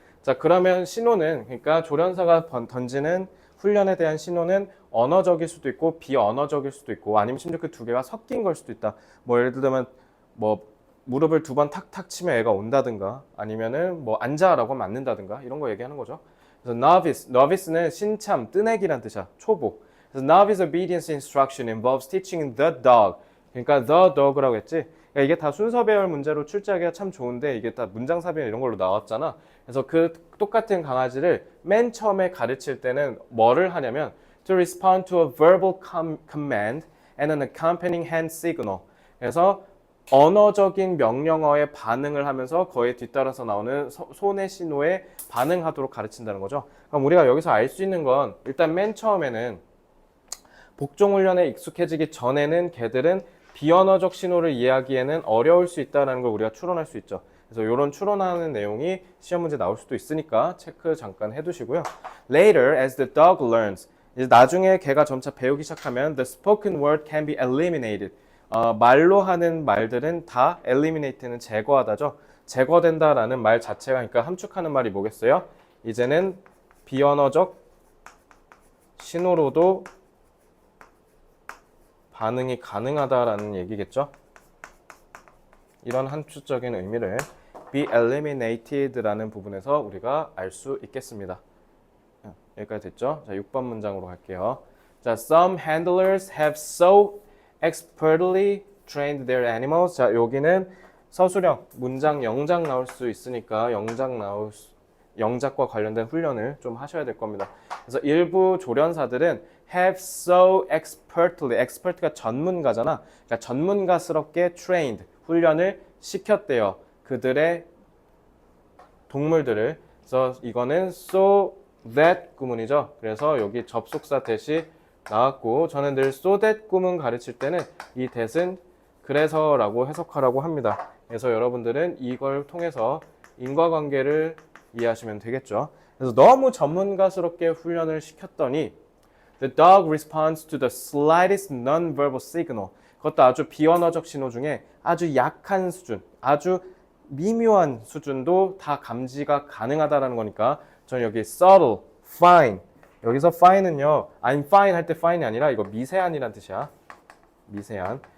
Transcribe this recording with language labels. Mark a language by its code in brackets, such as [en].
[ko] 자, 그러면 신호는 그러니까 조련사가 던지는 훈련에 대한 신호는 언어적일 수도 있고 비언어적일 수도 있고 아니면 심지어 그 두 개가 섞인 걸 수도 있다. 뭐 예를 들면 뭐 무릎을 두 번 탁탁 치면 애가 온다든가 아니면은 뭐 앉아라고 하면 앉는다든가 이런 거 얘기하는 거죠. 그래서 novice는 신참, 뜨내기란 뜻이야. 초보. [en] 그래서 novice obedience instruction involves teaching the dog. [ko] 그러니까 the dog라고 했지. 그러니까 이게 다 순서 배열 문제로 출제하기가 참 좋은데 이게 다 문장삽이나 이런 걸로 나왔잖아. 그래서 그 똑같은 강아지를 맨 처음에 가르칠 때는 뭐를 하냐면 [en] to respond to a verbal command and an accompanying hand signal. [ko] 그래서 언어적인 명령어에 반응을 하면서 거기에 뒤따라서 나오는 손의 신호에 반응하도록 가르친다는 거죠. 그럼 우리가 여기서 알 수 있는 건 일단 맨 처음에는 복종훈련에 익숙해지기 전에는 개들은 비언어적 신호를 이해하기에는 어려울 수 있다는 걸 우리가 추론할 수 있죠. 그래서 이런 추론하는 내용이 시험 문제 나올 수도 있으니까 체크 잠깐 해두시고요. [en] Later, as the dog learns, [ko] 이제 나중에 개가 점차 배우기 시작하면 [en] the spoken word can be eliminated. [ko] 말로 하는 말들은 다 eliminate는 제거하다죠. 제거된다라는 말 자체가 그러니까 함축하는 말이 뭐겠어요? 이제는 비언어적 신호로도 반응이 가능하다라는 얘기겠죠. 이런 함축적인 의미를 be eliminated라는 부분에서 우리가 알 수 있겠습니다. 여기까지 됐죠? 자, 6번 문장으로 갈게요. 자, [en] some handlers have so expertly trained their animals. [ko] 자, 여기는 서술형, 문장, 영작 나올 수 있으니까 영작과 관련된 훈련을 좀 하셔야 될 겁니다. 그래서 일부 조련사들은 have so expertly, expert가 전문가잖아. 그러니까 전문가스럽게 trained, 훈련을 시켰대요. 그들의 동물들을. 그래서 이거는 so that 구문이죠. 그래서 여기 접속사 that이 나왔고, 저는 늘 so that 구문 가르칠 때는 이 that은 그래서라고 해석하라고 합니다. 그래서 여러분들은 이걸 통해서 인과관계를 이해하시면 되겠죠. 그래서 너무 전문가스럽게 훈련을 시켰더니 [en] The dog responds to the slightest non-verbal signal. [ko] 그것도 아주 비언어적 신호 중에 아주 약한 수준, 아주 미묘한 수준도 다 감지가 가능하다라는 거니까 저는 여기 subtle, fine. 여기서 fine은요, [en] I'm fine [ko] 할 때 fine이 아니라 이거 미세한이란 뜻이야. 미세한.